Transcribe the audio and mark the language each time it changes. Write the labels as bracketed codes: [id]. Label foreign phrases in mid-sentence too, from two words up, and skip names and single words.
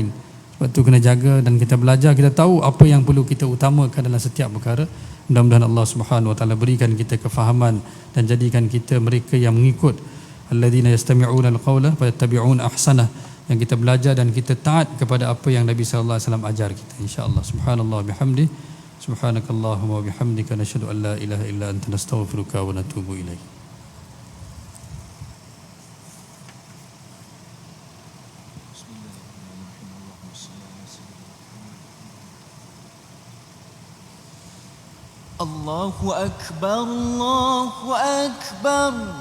[ms] Sebab tu kena jaga dan kita belajar, kita tahu apa yang perlu kita utamakan dalam setiap perkara. Mudah-mudahan Allah [ar] سبحانه وتعالى [ms] berikan kita kefahaman dan jadikan kita mereka yang mengikut [ar] الذين يستمعون القول فيتبعون أحسنه, [ms] yang kita belajar dan kita taat kepada apa yang Nabi [ar] صلى الله عليه وسلم [ms] ajar kita, insya-Allah. [ar] سبحان الله بحمده سبحانك اللهم وبحمدك, نشهد أن لا إله إلا أنت نستغفرك ونتوب إليك. الله أكبر الله أكبر,